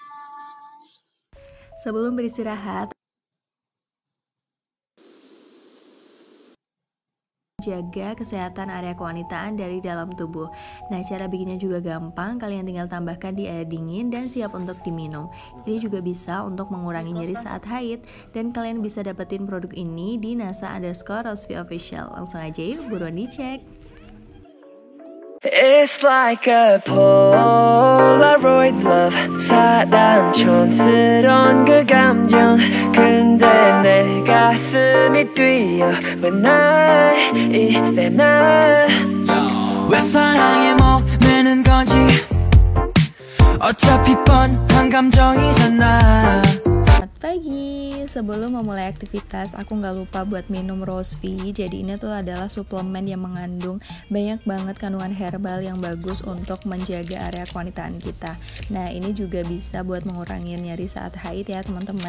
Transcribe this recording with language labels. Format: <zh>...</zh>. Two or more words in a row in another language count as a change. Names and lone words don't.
<id>Sebelum beristirahat, jaga kesehatan area kewanitaan dari dalam tubuh. Nah, cara bikinnya juga gampang, kalian tinggal tambahkan di air dingin dan siap untuk diminum. Ini juga bisa untuk mengurangi nyeri saat haid, dan kalian bisa dapetin produk ini di NASA_Rosfi Official. Langsung aja yuk, buruan dicek.</id> <en>It's like a Polaroid love</en> <ko>사랑 촌스러운 그 감정 근데 내 가슴이 뛰어 왜 날 이래 날 왜 사랑에 목매는 거지 어차피 뻔한 감정이잖아.</ko> <id>Selamat pagi, sebelum memulai aktivitas aku nggak lupa buat minum Rosfi. Jadi ini tuh adalah suplemen yang mengandung banyak banget kandungan herbal yang bagus untuk menjaga area kewanitaan kita. Nah, ini juga bisa buat mengurangi nyeri saat haid ya teman-teman.</id>